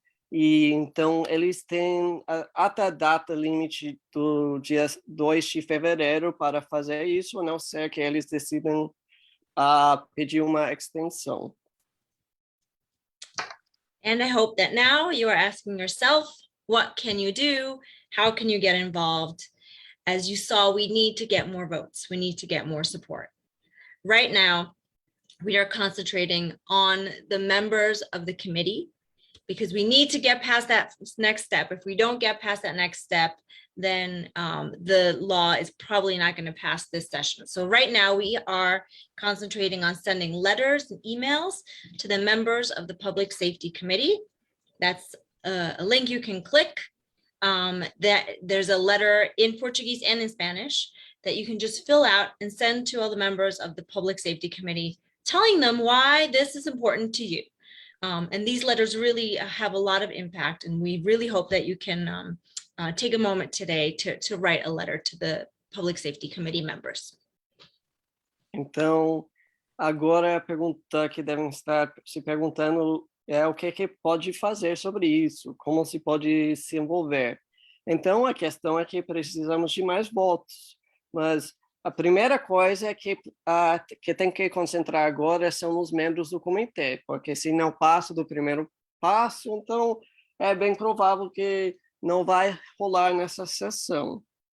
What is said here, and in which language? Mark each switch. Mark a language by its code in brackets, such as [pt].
[pt] E então eles têm até a data limite do dia 2 de fevereiro para fazer isso, a não ser que eles decidam pedir uma extensão. [en] And I hope that now you are asking yourself, what can you do? How can you get involved? As you saw, we need to get more votes. We need to get more support. Right now, we are concentrating on the members of the committee, because we need to get past that next step. If we don't get past that next step, then the law is probably not going to pass this session. So right now we are concentrating on sending letters and emails to the members of the Public Safety Committee. That's a link you can click. That there's a letter in Portuguese and in Spanish that you can just fill out and send to all the members of the Public Safety Committee, telling them why this is important to you. And these letters really have a lot of impact, and we really hope that you can take a moment today to write a letter to the Public Safety Committee members. [pt] Então, agora a pergunta que devem estar se perguntando é o que pode fazer sobre isso, como se pode se envolver. Então, a questão é que precisamos de mais votos, mas a primeira coisa é que tem que concentrar agora são os membros do comitê, porque se não passa do primeiro passo, então é bem provável que não vai rolar nessa sessão.